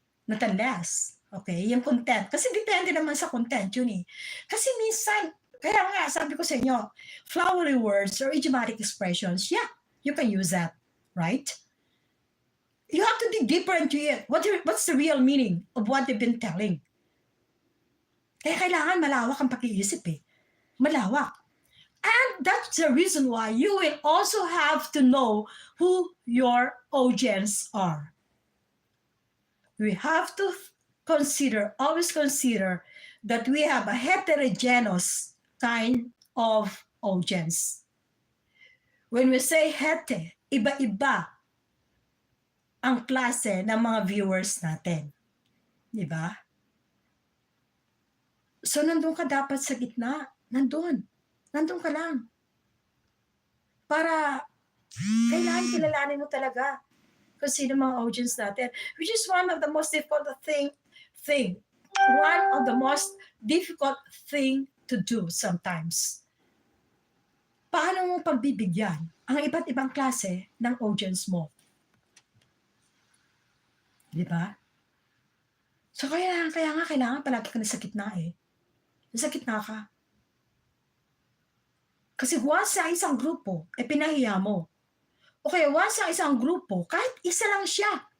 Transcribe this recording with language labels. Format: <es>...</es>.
<en>Not unless,</en> <tl>okay, yung content. Kasi depende naman sa content yun eh. Kasi minsan, kaya nga, sabi ko sa inyo,</tl> <en>flowery words or idiomatic expressions, yeah, you can use that, right? You have to dig deeper into it. What's the real meaning of what they've been telling?</en> <tl>Kaya kailangan malawak ang pag-iisip eh. Malawak.</tl> <en>And that's the reason why you will also have to know who your audience are. We have to always consider that we have a heterogeneous kind of audience. When we say</en> <tl>hete, iba-iba ang klase ng mga viewers natin. Di ba? So, nandun ka dapat sa gitna. Nandun ka lang. Para kailangan kilalanin mo talaga kung sino mga audience natin.</tl> <en>Which is one of the most difficult thing. One of the most difficult thing to do sometimes.</en> <tl>Paano mo pagbibigyan ang iba't ibang klase ng audience mo? Di ba? So kaya nga kailangan palagi ka nasa gitna eh. Nasa gitna ka. Kasi once sa isang grupo, pinahiya mo. O kaya once sa isang grupo, kahit isa lang siya.</tl>